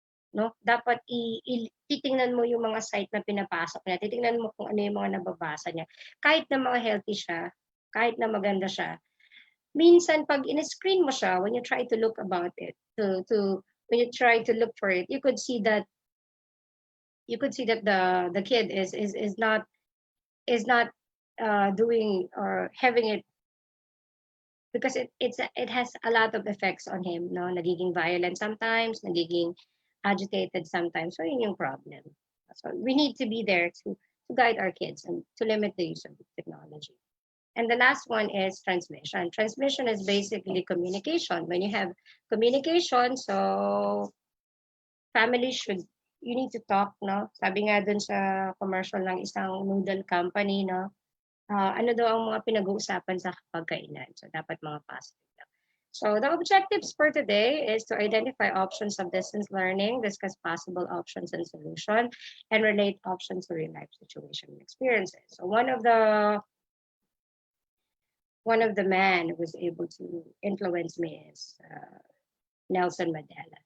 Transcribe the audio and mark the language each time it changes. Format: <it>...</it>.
<tl>No, dapat titingnan mo yung mga site na pinapasok niya, titingnan mo kung ano yung mga nababasa niya. Kahit na mga healthy siya, kahit na maganda siya, minsan pag in-screen mo siya,</tl> <en>when you try to look about it, when you try to look for it, you could see that the kid is not doing or having it because it has a lot of effects on him, no?</en> <tl>Nagiging violent sometimes, nagiging agitated sometimes. So yun yung problem.</tl> <en>So we need to be there to guide our kids and to limit the use of technology. And the last one is transmission. Transmission is basically communication. When you have communication, so you need to talk, no?</en> <tl>Sabi nga dun sa commercial ng isang noodle company, no? Ano daw ang mga pinag-uusapan sa pagkainan. So dapat mga positive.</tl> <en>So the objectives for today is to identify options of distance learning, discuss possible options and solution, and relate options to real life situation and experiences. So one of the man who was able to influence me is Nelson Mandela.</en>